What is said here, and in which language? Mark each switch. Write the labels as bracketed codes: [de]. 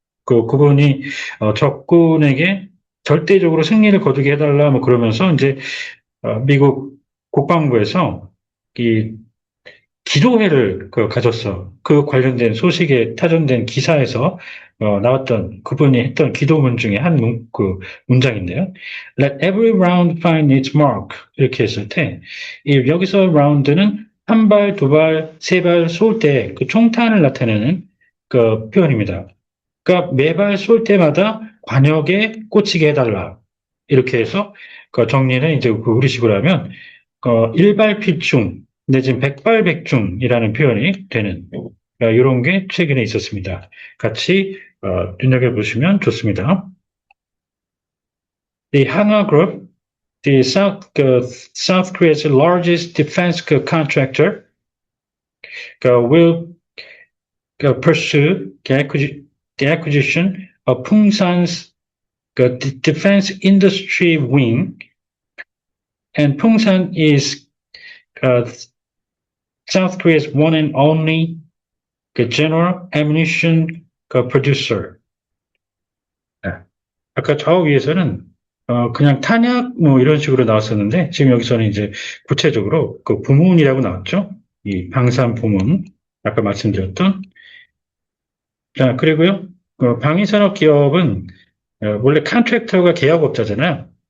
[ko] 그분이, 적군에게 절대적으로 승리를 거두게 해달라, 뭐 그러면서 이제 미국 국방부에서 이 기도회를 가졌어. 그 관련된 소식에 타전된 기사에서 나왔던 그분이 했던 기도문 중에 한 문장인데요. [en] Let every round find its mark. [ko] 이렇게 했을 때, 여기서 라운드는 한 발, 두 발, 세 발 쏠 때 그 총탄을 나타내는 그 표현입니다. 그러니까 매발 쏠 때마다 관역에 꽂히게 해달라. 이렇게 해서 그 정리는 이제 우리식으로 하면 일발필충 내지는 백발백중이라는 표현이 되는 이런 게 최근에 있었습니다. 같이 눈여겨보시면 좋습니다. [en] The Hanwha Group, the South Korea's largest defense contractor, will pursue the acquisition of Pungsan's defense industry wing, and Pungsan is South Korea's one and only general ammunition producer. [ko] 아까 좌우 위에서는 그냥 탄약 뭐 이런 식으로 나왔었는데 지금 여기서는 이제 구체적으로 그 부문이라고 나왔죠. 이 방산 부문 아까 말씀드렸던. 자 그리고요 방위산업 기업은 원래 컨트랙터가 계약업자잖아요.